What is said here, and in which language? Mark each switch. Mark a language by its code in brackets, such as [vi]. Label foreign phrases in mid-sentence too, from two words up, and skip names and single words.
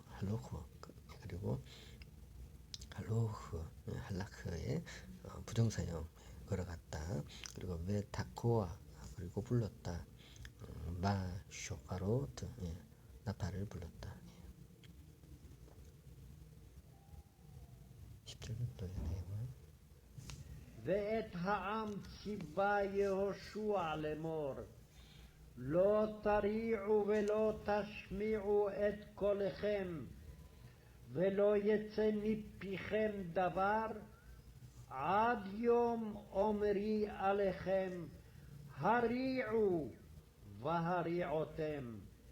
[ko] 할로흐 그리고 할라크의 부정사형 걸어갔다. 그리고 메타코아 그리고 불렀다. 마 쇼파로트 나팔을 불렀다. 10절부터 내용을 [he] ואת העם ציווה יהושע לאמור לא תריעו ולא תשמיעו את קולכם ולא יצא מפיכם דבר עד יום אומרי עליכם הריעו והריעותם